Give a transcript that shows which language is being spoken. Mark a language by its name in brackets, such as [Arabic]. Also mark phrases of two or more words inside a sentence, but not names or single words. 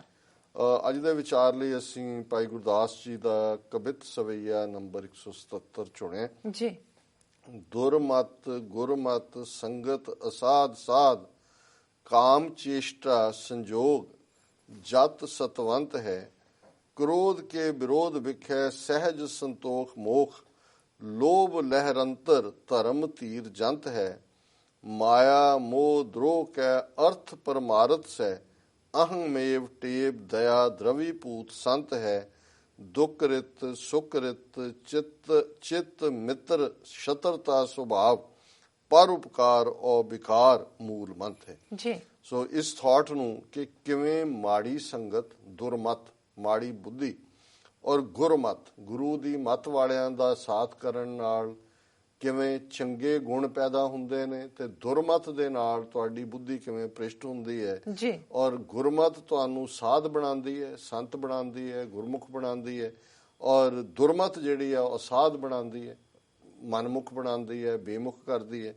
[Punjabi] ਅੱਜ ਦੇ ਵਿਚਾਰ ਲਈ ਅਸੀਂ ਭਾਈ ਗੁਰਦਾਸ ਜੀ ਦਾ ਕਵਿਤ ਸਵਈਆ ਨੰਬਰ 177 ਚੁਣਿਆ ਜੀ। [Braj] ਦੁਰਮਤ ਗੁਰਮਤ ਸੰਗਤ ਅਸਾਧ ਸਾਧ, ਕਾਮ ਚੇਸ਼ਟਾ ਸੰਜੋਗ ਜਤ ਸਤਵੰਤ ਹੈ, क्रोध के विरोध विखै सहज संतोख मोख, लोभ लहरंतर धर्म तीर जंत है, माया मोह द्रोह कै अर्थ परमारथ से, अहंमेव टेब दया द्रवीपूत संत है, दुखरित सुखरित चित्त चित्त मित्र शत्रता स्वभाव, परोपकार और विकार मूल मंत्र है जी। [Punjabi] ਸੋ ਇਸ ਥੌਟ ਨੂੰ ਕਿ ਕਿਵੇਂ ਮਾੜੀ ਸੰਗਤ, ਦੁਰਮਤ ਮਾੜੀ ਬੁੱਧੀ ਔਰ ਗੁਰਮਤ, ਗੁਰੂ ਦੀ ਮਤ ਵਾਲਿਆਂ ਦਾ ਸਾਥ ਕਰਨ ਨਾਲ ਕਿਵੇਂ ਚੰਗੇ ਗੁਣ ਪੈਦਾ ਹੁੰਦੇ ਨੇ, ਤੇ ਦੁਰਮਤ ਦੇ ਨਾਲ ਤੁਹਾਡੀ ਬੁੱਧੀ ਕਿਵੇਂ ਭ੍ਰਿਸ਼ਟ ਹੁੰਦੀ ਹੈ ਜੀ। ਔਰ ਗੁਰਮਤ ਤੁਹਾਨੂੰ ਸਾਧ ਬਣਾਉਂਦੀ ਹੈ, ਸੰਤ ਬਣਾਉਂਦੀ ਹੈ, ਗੁਰਮੁਖ ਬਣਾਉਂਦੀ ਹੈ, ਔਰ ਦੁਰਮਤ ਜਿਹੜੀ ਆ ਉਹ ਸਾਧ ਬਣਾਉਂਦੀ ਹੈ, ਮਨਮੁਖ ਬਣਾਉਂਦੀ ਹੈ, ਬੇਮੁਖ ਕਰਦੀ ਹੈ।